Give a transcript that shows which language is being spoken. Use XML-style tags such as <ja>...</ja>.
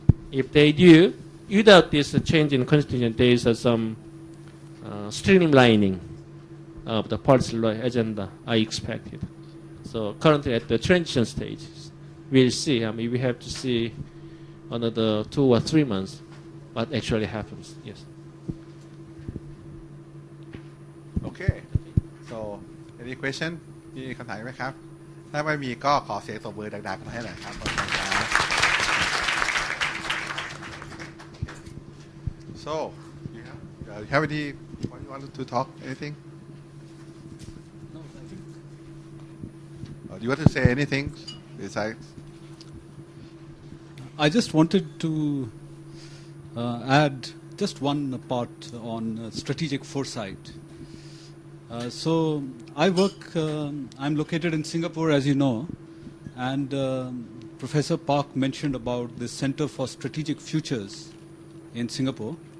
<en>If they do, without this change in constitution, there is some streamlining of the policy agenda I expected. So currently at the transition stage, we'll see. I mean, we have to see another 2 or 3 months what actually happens. Yes. Okay. So any question</en> <th>มีคำถามไหมครับถ้าไม่มีก็ขอเสียงตบมือดังๆให้หน่อยครับขอบคุณครับ</th> <en>So you have any you want to talk anything No, I think do you want to say anything besides I just wanted to add just one part on strategic foresight. So I work, I'm located in Singapore, as you know, and Professor Park mentioned about the Center for Strategic Futures in Singapore.</en>